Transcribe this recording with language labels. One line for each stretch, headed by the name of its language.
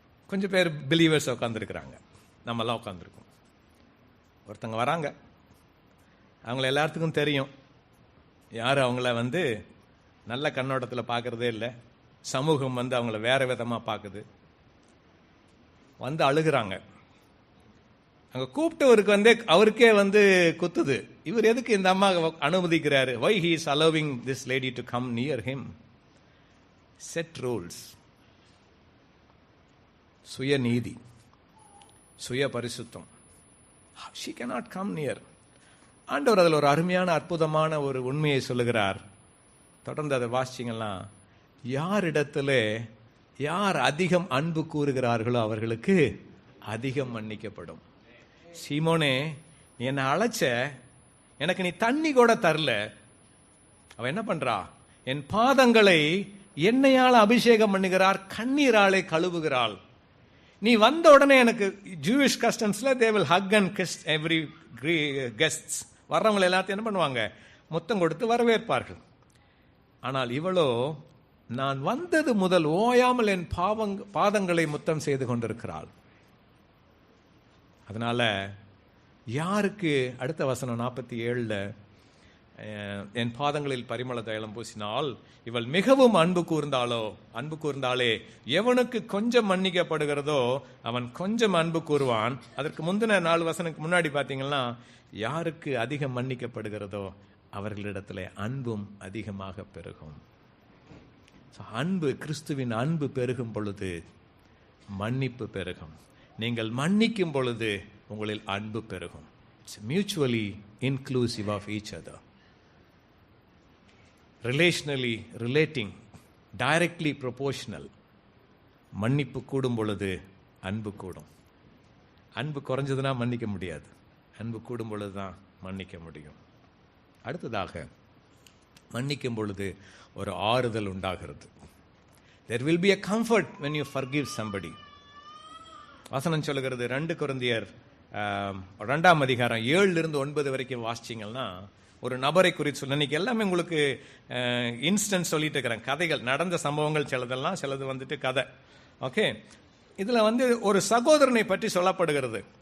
Tamil: கொஞ்சம் பேர் பிலீவர்ஸ் உட்காந்துருக்கிறாங்க, நம்மெல்லாம் உட்காந்துருக்கோம். ஒருத்தங்க வராங்க, அவங்கள எல்லாத்துக்கும் தெரியும், யாரும் அவங்கள வந்து நல்ல கண்ணோட்டத்தில் பார்க்கறதே இல்லை. சமூகம் வந்து அவங்கள வேற விதமாக பார்க்குது. வந்து அழுகிறாங்க. அங்கே கூப்பிட்டவருக்கு வந்து அவருக்கே வந்து குத்துது, இவர் எதுக்கு இந்த அம்மா அனுமதிக்கிறாரு?
English: why he is allowing this lady to come near him? set rules,
Tamil: சுயநீதி, சுய பரிசுத்தம்.
English: she cannot come near.
Tamil: ஆண்டவர் அதில் ஒரு அருமையான அற்புதமான ஒரு உண்மையை சொல்லுகிறார். தொடர்ந்து அதை வாசிச்சிங்கன்னா, யாரிடத்துல யார் அதிகம் அன்பு கூறுகிறார்களோ அவர்களுக்கு அதிகம் மன்னிக்கப்படும். சீமோனே, நீ என்னை அழைச்ச, எனக்கு நீ தண்ணி கூட தரல. அவ என்ன பண்றா, என் பாதங்களை எண்ணெயால் அபிஷேகம் பண்ணுகிறார், கண்ணீராலே கழுவுகிறாள். நீ வந்த உடனே எனக்கு Jewish கஸ்டம்ஸ்ல
English: they will hug and kiss every guests.
Tamil: வர்றவங்களை எல்லாத்தையும் என்ன பண்ணுவாங்க, முத்தம் கொடுத்து வரவேற்பார்கள். ஆனால் இவளோ, நான் வந்தது முதல் ஓயாமல் என் பாதங்களை முத்தம் செய்து கொண்டிருக்கிறாள். அதனால யாருக்கு, அடுத்த வசனம் 47, என் பாதங்களில் பரிமள தைலம் பூசினால் இவள் மிகவும் அன்பு கூர்ந்தாலே எவனுக்கு கொஞ்சம் மன்னிக்கப்படுகிறதோ அவன் கொஞ்சம் அன்பு கூறுவான். அதற்கு முந்தின 4 வசனத்துக்கு முன்னாடி பாத்தீங்கன்னா, யாருக்கு அதிகம் மன்னிக்கப்படுகிறதோ அவர்களிடத்துல அன்பும் அதிகமாக பெருகும். அன்பு, கிறிஸ்துவின் அன்பு பெருகும் பொழுது மன்னிப்பு பெருகும். நீங்கள் மன்னிக்கும் பொழுது உங்களில் அன்பு பெருகும்.
English: It's mutually inclusive of each other. Relationally relating, directly proportional.
Tamil: மன்னிப்பு கூடும் பொழுது அன்பு கூடும். அன்பு குறைஞ்சதுன்னா மன்னிக்க முடியாது. அன்பு கூடும் பொழுது தான் மன்னிக்க முடியும். அடுத்ததாக, மன்னிக்கும் பொழுது ஒரு ஆறுதல் உண்டாகிறது.
English: There will be a comfort when you forgive somebody.
Tamil: வசனம் சொல்லுகிறது, 2 கொரிந்தியர் 2ஆம் அதிகாரம் 7-9 வரைக்கும் வாசிச்சீங்கன்னா, ஒரு நபரை குறித்து சொல்ல, இன்னைக்கு எல்லாமே உங்களுக்கு இன்ஸ்டன்ட் சொல்லிட்டு இருக்கிறேன். கதைகள், நடந்த சம்பவங்கள் சிலதெல்லாம், சிலது வந்துட்டு கதை. ஓகே, இதுல ஒரு சகோதரனை பற்றி சொல்லப்படுகிறது.